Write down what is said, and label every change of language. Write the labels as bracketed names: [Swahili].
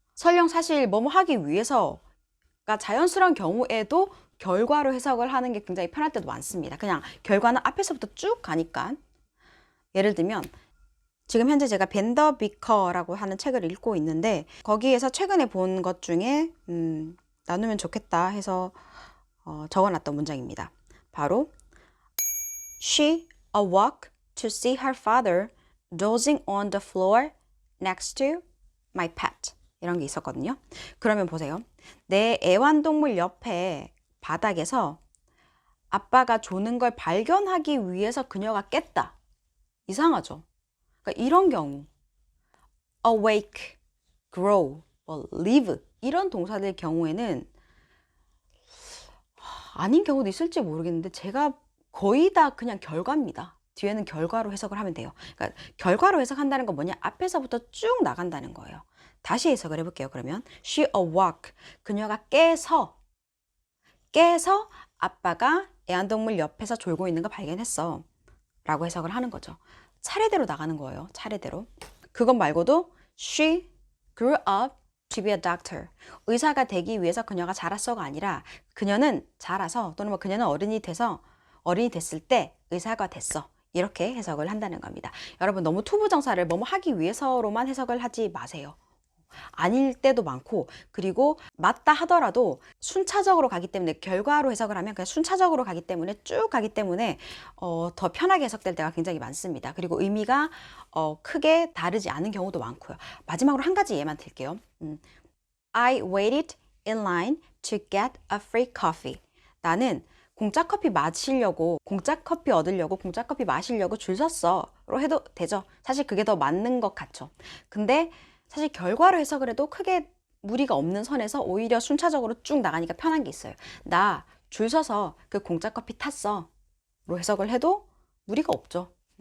[Korean] 설령 사실 뭐뭐 하기 위해서가 자연스러운 경우에도 결과로 해석을 하는 게 굉장히 편할 때도 많습니다. 그냥 결과는 앞에서부터 쭉 가니까. 예를 들면 지금 현재 제가 벤더 비커라고 하는 책을 읽고 있는데 거기에서 최근에 본 것 중에 나누면 좋겠다 해서 적어놨던 문장입니다. [English] 바로 She awoke to see her father dozing on the floor next to my pet. [Korean] 이런 게 있었거든요. 그러면 보세요. 내 애완동물 옆에 바닥에서 아빠가 조는 걸 발견하기 위해서 그녀가 깼다. 이상하죠? 그러니까 이런 경우 awake, grow, live 이런 동사들 경우에는 아닌 경우도 있을지 모르겠는데 제가 거의 다 그냥 결과입니다. 뒤에는 결과로 해석을 하면 돼요. 그러니까 결과로 해석한다는 건 뭐냐? 앞에서부터 쭉 나간다는 거예요. 다시 해석을 해볼게요. 그러면 [English] she awoke, [Korean] 그녀가 깨서 아빠가 애완동물 옆에서 졸고 있는 거 발견했어 라고 해석을 하는 거죠. 차례대로 나가는 거예요. 차례대로. 그것 말고도 [English] she grew up to be a doctor. [Korean] 의사가 되기 위해서 그녀가 자랐어가 아니라 그녀는 자라서 또는 뭐 그녀는 어른이 됐을 때 의사가 됐어. 이렇게 해석을 한다는 겁니다. 여러분 너무 투부정사를 뭐뭐 하기 위해서로만 해석을 하지 마세요. 아닐 때도 많고 그리고 맞다 하더라도 순차적으로 가기 때문에 결과로 해석을 하면 그냥 순차적으로 가기 때문에 쭉 가기 때문에 더 편하게 해석될 때가 굉장히 많습니다. 그리고 의미가 크게 다르지 않은 경우도 많고요. 마지막으로 한 가지 예만 들게요. [English] I waited in line to get a free coffee. [Korean] 나는 공짜 커피 얻으려고 공짜 커피 마시려고 줄 섰어로 해도 되죠. 사실 그게 더 맞는 것 같죠. 근데 사실 결과로 해석을 해도 크게 무리가 없는 선에서 오히려 순차적으로 쭉 나가니까 편한 게 있어요. 나 줄 서서 그 공짜 커피 탔어 로 해석을 해도 무리가 없죠.